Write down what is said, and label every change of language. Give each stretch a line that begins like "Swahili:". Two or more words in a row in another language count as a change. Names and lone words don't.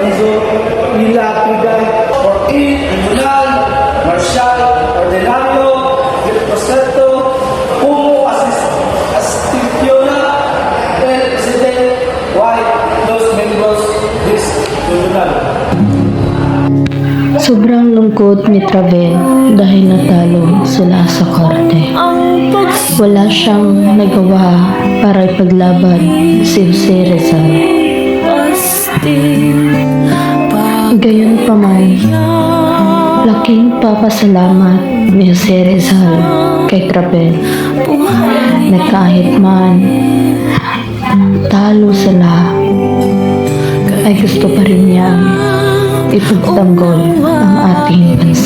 Spanish: Lorenzo Ilapida, Joaquin Mulan, Marshal Ordinario, Proseto, Pumo Astipiona, el Presidente White, los miembros del tribunal.
Filipino: Sobrang lungkot ni Travel dahil natalo sila sa korte. Wala siyang nagawa para ipaglaban si Jose Rizal. Gayon pa man, laking papasalamat ni Jose Rizal kay Travel na kahit man talo sila ay gusto pa rin niya ipagtanggol ang ating bansa.